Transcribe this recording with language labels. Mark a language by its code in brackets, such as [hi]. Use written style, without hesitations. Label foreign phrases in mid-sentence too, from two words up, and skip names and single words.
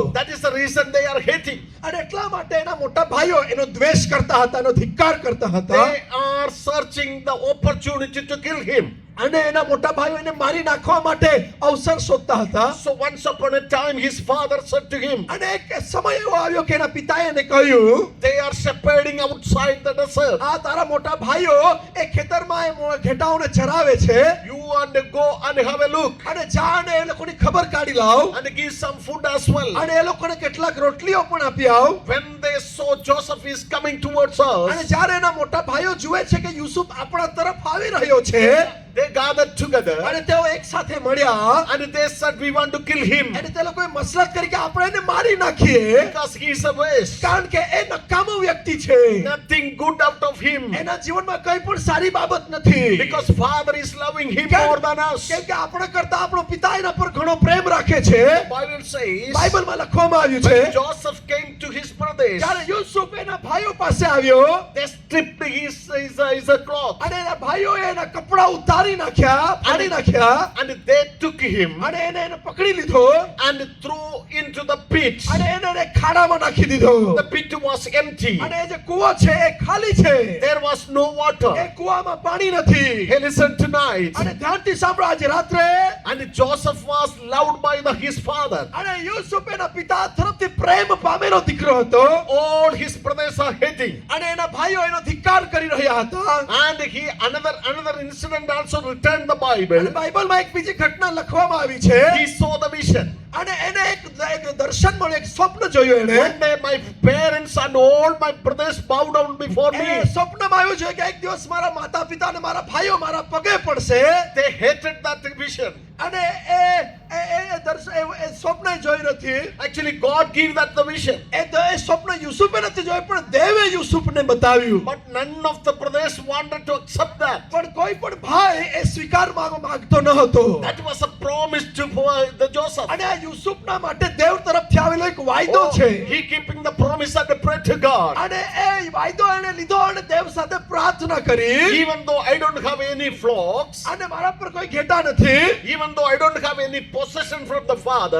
[en] That is the reason they are hating. [gu] અને એટલા માટે એના મોટા ભાઈઓ એનો દ્વેષ કરતા હતા, એનો ધિક્કાર કરતા હતા. [en] They are searching the opportunity to kill him. [gu] અને એના મોટા ભાઈઓ એને મારી નાખવા માટે અવસર શોધતા હતા. [en] So once upon a time his father said to him, [gu] અને એક સમય એવો આવ્યો કે એના પિતાએ એને કહ્યું, [en] they are shepherding outside the desert. [gu] આ તારા મોટા ભાઈઓ એ ખેતરમાં એ ઘેટાઓને ચરાવે છે. [en] You want to go and have a look [gu] અને જા અને એ લોકોની ખબર કાઢી લાવ [en] and give some food as well. [gu] અને એ લોકોને કેટલાક રોટલીઓ પણ આપી આવ. [en] When they saw Joseph is coming towards [gu] અને [en] us, [gu] જ્યારે એના મોટા ભાઈઓ જુએ છે કે યુસુફ આપણા તરફ આવી રહ્યો છે, [en] they gathered together [gu] અને તેઓ એક સાથે મળ્યા [en] and they said, we want to kill him [gu] અને તે લોકોએ મસલત કરી કે આપણે એને મારી નાખીએ, [en] because he is a waste. [gu] કારણ કે એ નકામો વ્યક્તિ છે. [en] Nothing good out of him, [gu] એના જીવનમાં કંઈ પણ સારી બાબત નથી. [en] because father is loving him more than us. [gu] કેમ કે આપણા કરતા આપણો પિતા એના પર ઘણો પ્રેમ રાખે છે. [en] Bible says [gu] બાઇબલમાં લખવામાં આવ્યું છે, [en] when Joseph came to his brothers, [gu] જ્યારે યુસુફ એના ભાઈઓ પાસે આવ્યો [en] they stripped his cloth [gu] અને એના ભાઈઓએ એના કપડા ઉતારી નાખ્યા, ફાડી નાખ્યા [en] and they took him [gu] અને એને પકડી લીધો [en] and threw into the pit. [gu] અને એને ખાડામાં નાખી દીધો. [en] The pit was empty. [gu] અને એ જે કૂવો છે એ ખાલી છે. [en] There was no water. [gu] એ કૂવામાં પાણી નથી. [en] Hey, listen tonight. [gu] અને ધ્યાનથી સાંભળો, આજે રાત્રે [en] And Joseph was loved by his father. [gu] અને યુસુફ એના પિતા તરફથી પ્રેમ પામેલો દીકરો હતો. [en] All his brothers are hating. [gu] અને એના ભાઈઓ એનો ધિક્કાર કરી રહ્યા હતા. [en] And another incident also returned the Bible. [gu] અને બાઇબલમાં એક બીજી ઘટના લખવામાં આવી છે. [en] He saw the vision. [gu] અને એને એક દર્શન મળ્યું, એક સ્વપ્ન જોયું એને. [en] One day my parents and all my brothers bow down before [gu] એને [en] me. [gu] સ્વપ્નમાં આવ્યું છે કે એક દિવસ મારા માતા પિતા અને મારા ભાઈઓ મારા પગે પડશે. [en] They hated that vision. [gu] અને એ સ્વપ્ન જોઈ નથી. [en] Actually, God gave that the vision. [gu] એ સ્વપ્ન યુસુફે નથી જોયું, પણ દેવે યુસુફને બતાવ્યું. [en] But none of the brothers wanted to accept that. [gu] પણ કોઈ પણ ભાઈ એ સ્વીકાર માંગતો ન હતો. [en] That was a promise to the Joseph. [gu] અને આ યુસુફના માટે દેવ તરફથી આવેલો એક વાયદો છે. [en] He keeping the promise and pray to God. [gu] અને એ વાયદો એને લીધો અને દેવ સાથે પ્રાર્થના કરી. [en] Even though I don't have any flocks, [gu] અને મારા પર કોઈ ઘેટા નથી, [en] even though I don't have any possession from the father,